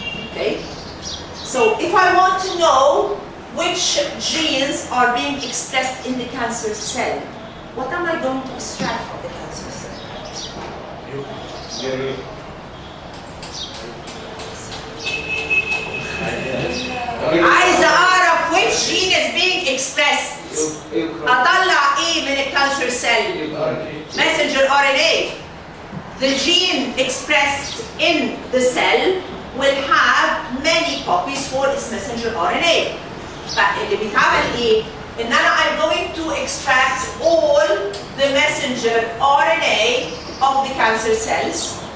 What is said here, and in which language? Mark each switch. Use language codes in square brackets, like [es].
[en] Okay? So if I want to know which genes are being expressed in the cancer cell, what am I going to extract from the cancer cell? [ar] عايزة أعرف [en] which gene is being expressed. [ar] أطلع إيه من الcancer cell? [en] Messenger RNA. The gene expressed in the cell will have many copies for its messenger RNA. [ar] فاللي بيتعمل إيه؟ إن أنا [en] I'm going to extract all the messenger RNA of the cancer cells.